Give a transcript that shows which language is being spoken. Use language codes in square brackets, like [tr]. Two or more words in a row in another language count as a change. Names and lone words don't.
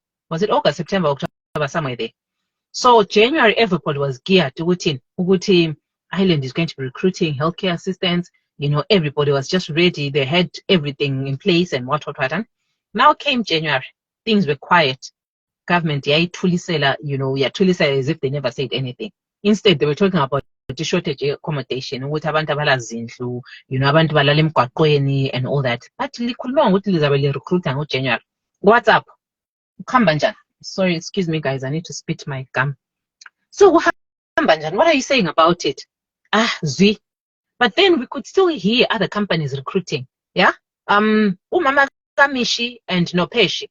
[en] Was it August, September, October, somewhere there? So January, everybody was geared to Uguti Ireland is going to be recruiting healthcare assistants. You know, everybody was just ready. They had everything in place and what. Now came January, things were quiet. Government, you know, as if they never said anything. Instead, they were talking about the shortage of accommodation, you know, [nr] abantu balala emgwaqweni [en] and all that. [nr] But likhuluma ukuthi lizabe recruiter ngoJanuary. [en] What's up? Sorry, excuse me, guys. I need to spit my gum. So what are you saying about it? Zwi. But then we could still hear other companies recruiting. Yeah. [nr] Umama Kamishi and Nopeshi.